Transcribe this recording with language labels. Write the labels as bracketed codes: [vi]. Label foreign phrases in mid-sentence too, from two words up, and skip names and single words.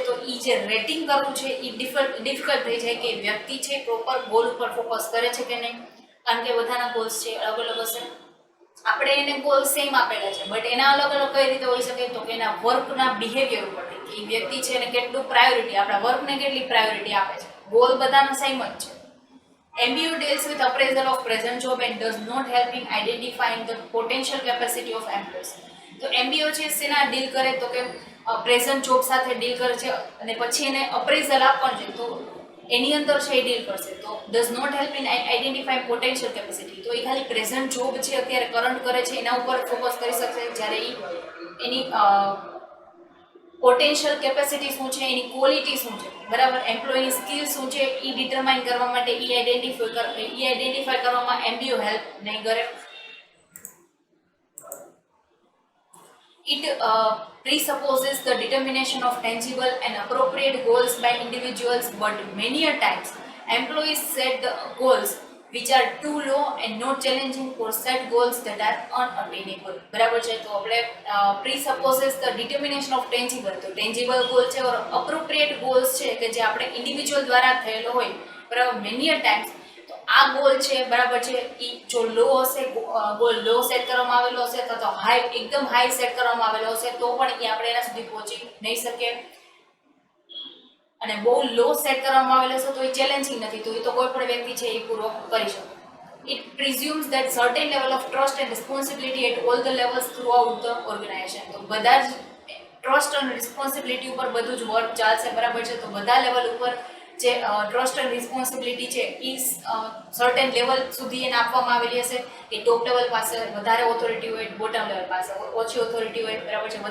[gu] તો એ જે રેટિંગ કરવું છે એ ડિફિકલ્ટ થઈ જાય કે વ્યક્તિ છે [en] proper goal [gu] ઉપર ફોકસ કરે છે કે નહીં, કારણ કે બધાના ગોલ્સ છે અલગ અલગ હશે. આપણે એને ગોલ સેમ આપેલા છે બટ એના અલગ અલગ કઈ રીતે હોઈ શકે તો કે એના વર્કના બિહેવિયર ઉપરથી કે એ વ્યક્તિ છે એને કેટલું પ્રાયોરિટી, આપણા વર્કને કેટલી પ્રાયોરિટી આપે છે. ગોલ બધાના સેમ જ છે. [en] MBO deals with appraisal of present job and does not help in identifying the potential capacity of employees. [gu] તો MBO છે શેના ડીલ કરે તો કે [en] present job [gu] સાથે ડીલ કરે છે અને પછી એને અપ્રેઝલ આપવાનું છે તો એની અંદર છે એ ડીલ કરશે. તો [en] does not help in identify potential capacity. [gu] તો એ ખાલી [en] present job [gu] છે અત્યારે કરંટ કરે છે એના ઉપર ફોકસ કરી શકશે, જ્યારે એની [en] potential capacity [gu] શું છે, એની ક્વોલિટી શું છે બરાબર, એમ્પ્લોયની સ્કિલ શું છે એ ડિટરમાઇન કરવા માટે એ આઈડેન્ટિફાઈ કરવામાં MBO હેલ્પ નહીં કરે. [en] It presupposes the determination of tangible and appropriate goals by individuals, but many a times employees set the goals which are too low and not challenging for set goals that are unattainable. [gu] બરાબર છે. તો આપણે [en] presupposes the determination of tangible, [gu] તો [en] tangible goal [gu] છે ઓર [en] appropriate goals [gu] છે કે જે આપણે ઇન્ડિવિજ્યુઅલ દ્વારા થયેલો હોય બરાબર. [en] many a times [gu] આ ગોલ છે બરાબર છે એ જો લો હશે, ગોલ લો સેટ કરવામાં આવેલો હશે તો હાઈ એકદમ હાઈ સેટ કરવામાં આવેલો હશે તો પણ એ આપણે એના સુધી પહોંચી નહીં શકીએ. અને બહુ લો સેટ કરવામાં આવેલો હશે તો એ ચેલેન્જિંગ નથી, તો એ તો કોઈ પણ વ્યક્તિ છે એ પૂરો કરી શકે. [en] It presumes that certain level of trust and responsibility at all the levels throughout the organization. [gu] તો બધા જ ટ્રસ્ટ અને રિસ્પોન્સિબિલિટી ઉપર બધું જ વર્ક ચાલશે બરાબર છે. તો બધા લેવલ ઉપર જે [en] trust and responsibility [gu] છે એ [en] certain level [gu] સુધી એને આપવામાં આવેલી હશે. એ [en] top level [gu] પાસે વધારે ઓથોરિટી હોય, [en] bottom level [gu] પાસે ઓછી ઓથોરિટી હોય બરાબર છે.